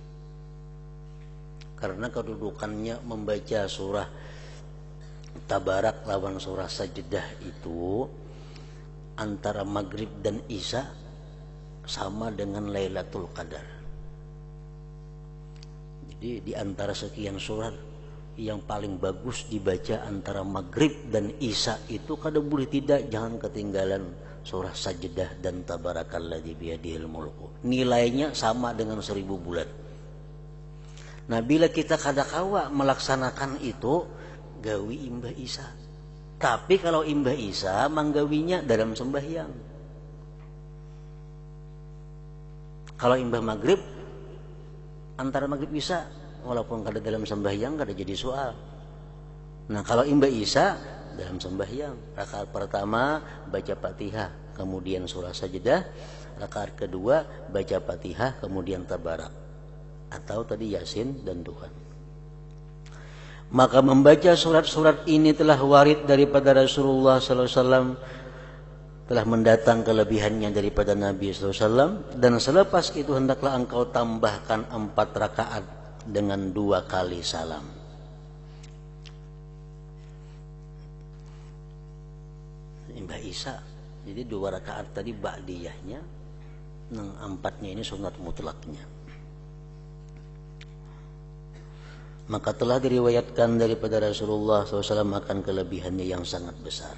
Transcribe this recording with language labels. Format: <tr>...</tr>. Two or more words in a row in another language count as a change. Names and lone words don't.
<id>Karena kedudukannya membaca surah Tabarak lawan surah Sajdah itu antara maghrib dan isya sama dengan Lailatul Qadar. Jadi di antara sekian surat yang paling bagus dibaca antara maghrib dan isya itu kada boleh tidak jangan ketinggalan surah Sajdah dan</id> <ar>Tabarakalladzi biyadihil mulku.</ar> <bjn>Nilainya sama dengan 1000 bulan. Nah, bila kita kada kawa melaksanakan itu, gawi imbah isya. Tapi kalau imbah isya manggawinya dalam sembahyang. Kalau imbah maghrib, antara maghrib isya, walaupun kada dalam sembahyang kada jadi soal.</bjn> <id>Nah, kalau imbah isya dalam sembahyang, rakaat pertama baca Fatihah, kemudian surah Sajdah, rakaat kedua baca Fatihah, kemudian Tabarak.</id> <ms>Atau tadi Yasin dan Tuhan. Maka membaca surat-surat ini telah warid daripada Rasulullah SAW, telah mendatang kelebihannya daripada Nabi SAW. Dan selepas itu hendaklah engkau tambahkan 4 rakaat dengan 2 kali salam.</ms> <bjn>Imbah isya, jadi 2 rakaat tadi ba'diyahnya, yang 4-nya ini sunat mutlaknya.</bjn> <ms>Maka telah diriwayatkan daripada Rasulullah SAW akan kelebihannya yang sangat besar.</ms>